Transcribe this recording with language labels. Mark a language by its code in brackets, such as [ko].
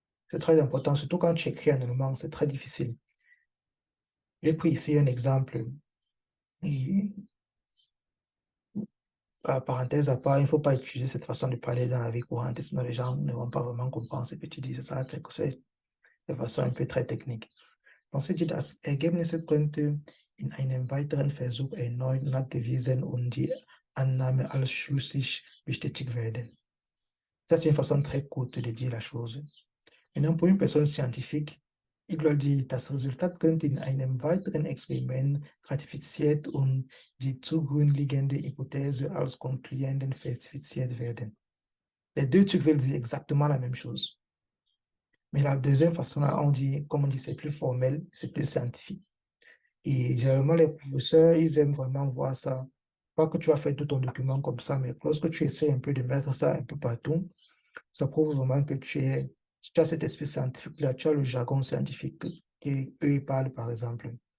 [fr] C'est très important, surtout quand tu écris en allemand, c'est très difficile. J'ai pris ici un exemple. Et, parenthèse à part, il ne faut pas utiliser cette façon de parler dans la vie courante, sinon les gens ne vont pas vraiment comprendre ce que tu dis. C'est ça, c'est de façon un peu très technique. Donc, dit, [de] das Ergebnis könnte in einem weiteren Versuch erneut nachgewiesen und die Annahme als schlüssig bestätigt werden. [fr] Ça, c'est une façon très courte de dire la chose. Maintenant, pour une personne scientifique, il doit dire, [de] das Resultat könnte in einem weiteren Experiment ratifiziert und die zugrundliegende Hypothese als konkludierend verifiziert werden. [fr] Les deux trucs veulent dire exactement la même chose. Mais la deuxième façon, là, on dit, comme on dit, c'est plus formel, c'est plus scientifique. Et généralement, les professeurs, ils aiment vraiment voir ça. Pas que tu vas faire tout ton document comme ça, mais lorsque tu essaies un peu de mettre ça un peu partout, ça prouve vraiment que tu as cet esprit scientifique-là, tu as le jargon scientifique qu'eux ils parlent, par exemple.